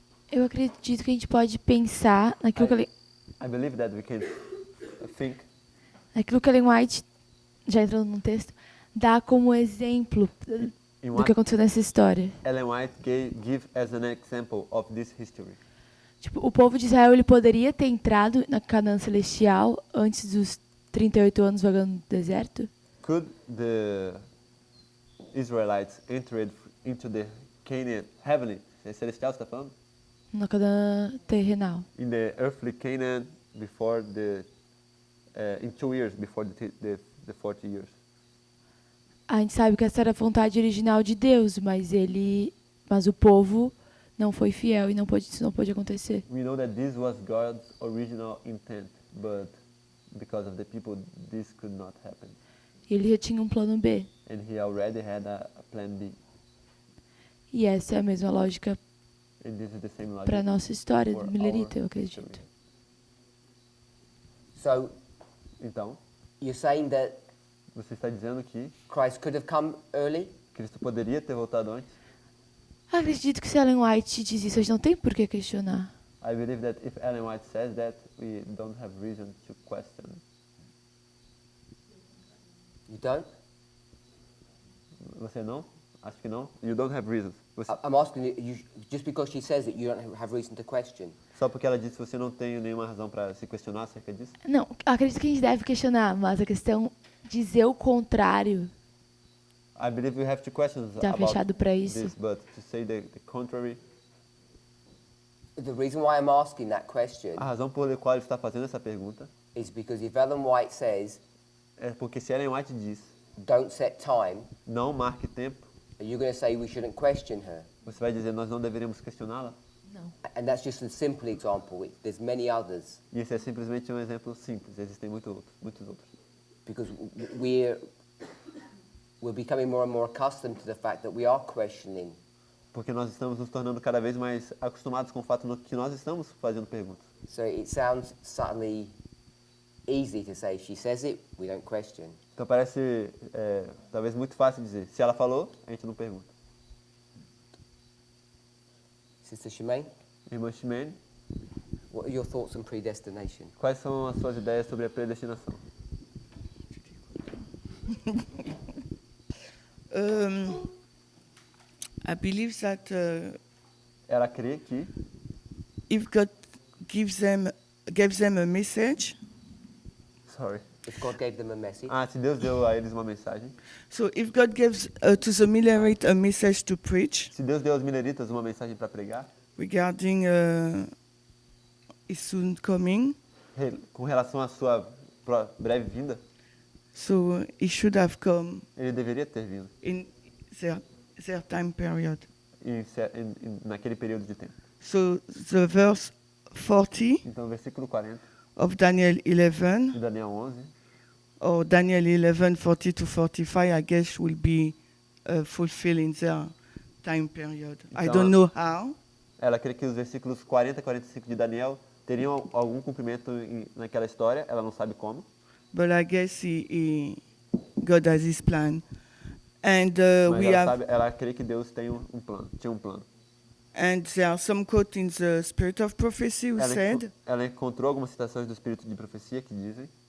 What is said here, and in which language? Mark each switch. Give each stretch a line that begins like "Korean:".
Portuguese: Eu acredito que a gente pode pensar naquilo que
English: I believe that we can think
Portuguese: naquilo que Ellen White, já entrando no texto, dá como exemplo
English: in
Portuguese: do
English: what
Portuguese: que aconteceu nessa história.
English: Ellen White give as an example of this history.
Portuguese: Tipo, o povo de Israel ele poderia ter entrado na Canaã Celestial antes dos 38 anos vagando no deserto?
English: Could the Israelites entered into the Canaan heavenly, celestial,
Portuguese: está falando? Na Canaã terrenal.
English: In the earthly Canaan before in 2 years before the 40 years.
Portuguese: A gente sabe que essa era a vontade original de Deus, mas o povo não foi fiel e isso não pôde acontecer.
English: We know that this was God's original intent, but because of the people, this could not happen.
Portuguese: E ele já tinha um plano B.
English: And he already had a plan B.
Portuguese: E essa é a mesma lógica
English: And this is the same logic.
Portuguese: para a nossa história
English: for
Portuguese: do Millerita, eu
English: our
Portuguese: acredito.
English: history. So,
Portuguese: Então,
English: you're saying that
Portuguese: você está dizendo que
English: Christ could have come early?
Portuguese: Cristo poderia ter voltado antes? Acredito que se Ellen White diz isso, a gente não tem por que questionar.
English: I believe that if Ellen White says that, we don't have reason to question. You don't?
Portuguese: Você não? Acho que não.
English: You don't have reasons.
Portuguese: Você,
English: I'm asking you, just because she says it, you don't have reason to question.
Portuguese: só porque ela disse você não tem nenhuma razão para se questionar acerca disso? Não, acredito que a gente deve questionar, mas a questão de dizer o contrário
English: I believe we have to question
Portuguese: tá fechado para isso.
English: this, but to say the contrary. The reason why I'm asking that question
Portuguese: A razão pela qual ele está fazendo essa pergunta
English: is because if Ellen White says,
Portuguese: é porque se Ellen White diz,
English: don't set time,
Portuguese: não marque tempo,
English: are you going to say we shouldn't question her?
Portuguese: você vai dizer nós não deveríamos questioná-la? Não.
English: And that's just a simple example. There's many others
Portuguese: E esse é simplesmente um exemplo simples. Existem muitos outros.
English: because we're becoming more and more accustomed to the fact that we are questioning.
Portuguese: Porque nós estamos nos tornando cada vez mais acostumados com o fato que nós estamos fazendo perguntas.
English: So it sounds subtly easy to say, she says it, we don't question.
Portuguese: Então parece talvez muito fácil dizer. Se ela falou, a gente não pergunta.
English: Sister Shemaine,
Portuguese: Irmã Ximene,
English: what are your thoughts on predestination?
Portuguese: quais são as suas ideias sobre a predestinação?
English: I believe that
Portuguese: Ela crê que
English: if God gives them a message, If God gave them a message,
Portuguese: se Deus deu a eles uma mensagem,
English: so if God gives to the Millerite a message to preach
Portuguese: se Deus deu aos mineritas uma mensagem para pregar,
English: regarding his soon coming,
Portuguese: com relação à sua breve vinda,
English: so he should have come
Portuguese: ele deveria ter vindo
English: in their time period.
Portuguese: naquele período de tempo.
English: So the verse 40
Portuguese: Então, versículo 40
English: of Daniel 11,
Portuguese: de Daniel 11,
English: or Daniel 11, 40 to 45, I guess will be fulfilled in their time period. I
Portuguese: Então,
English: don't know how,
Portuguese: ela crê que os versículos 40 e 45 de Daniel teriam algum cumprimento naquela história, ela não sabe como,
English: but I guess God has his plan. And
Portuguese: mas
English: we have,
Portuguese: ela crê que Deus tinha um plano.
English: and there are some quotes in the Spirit of Prophecy who said
Portuguese: Ela encontrou algumas citações do Espírito de Profecia que dizem